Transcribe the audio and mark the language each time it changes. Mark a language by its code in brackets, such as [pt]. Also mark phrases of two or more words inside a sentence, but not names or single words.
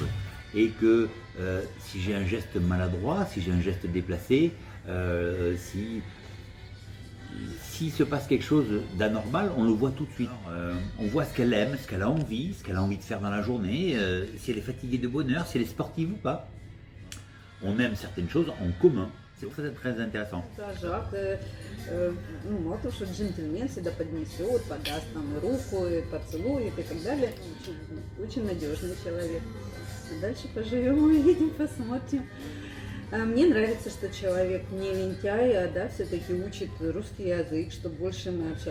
[fr] Et que si j'ai un geste maladroit, si j'ai un geste déplacé, s'il se passe quelque chose d'anormal, on le voit tout de suite. On voit ce qu'elle aime, ce qu'elle a envie de faire dans la journée, si elle est fatiguée de bonne heure, si elle est sportive ou pas. On aime certaines choses en commun. C'est très, très intéressant. [ru] Жак, ну, мало того, что джентльмен всегда поднесет, подаст нам руку, поцелует и так далее. Очень надежный человек. А дальше поживем, увидим, посмотрим. Мне нравится, что человек не лентяй, а да, все-таки учит русский язык, чтобы больше мы общались.